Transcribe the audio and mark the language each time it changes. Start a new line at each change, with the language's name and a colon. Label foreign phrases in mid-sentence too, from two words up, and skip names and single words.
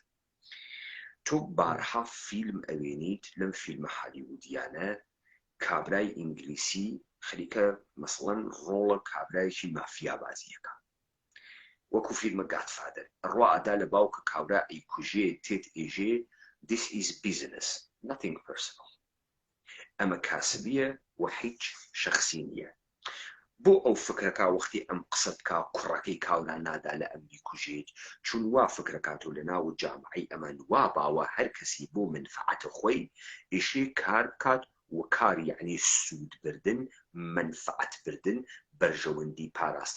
Central Kurdish: تۆ بارها فیلم ئەوێنیت لەم فیلمە هالیوودیانە کابرای ئینگلیسی خەریکە مەسڵەن ڕۆڵە کابرایەکی مافیا بازیەکە، وەکو فیلمە گادفادر، ڕوا ئەدا لە باوکە کاورا ئەیکوژێ تێت ئێژێ
English: this is business nothing personal.
Central Kurdish: ئەمە کاسبیە و هیچ شخصی نییە. بۆ ئەو فکرەکە وەختی ئەم قسە بکا کوڕەکەی کاورا نادا لە ئەمری کوژێت، چون وا فکرەکاتۆ لە ناو جامعەی ئەمان وا باوە هەر کەسی بۆ منفعەتە خۆی ئیشێ کار بکات و کار یعنی سوود بردن، منفعەت بردن، بەرژەوەندی پاراستن.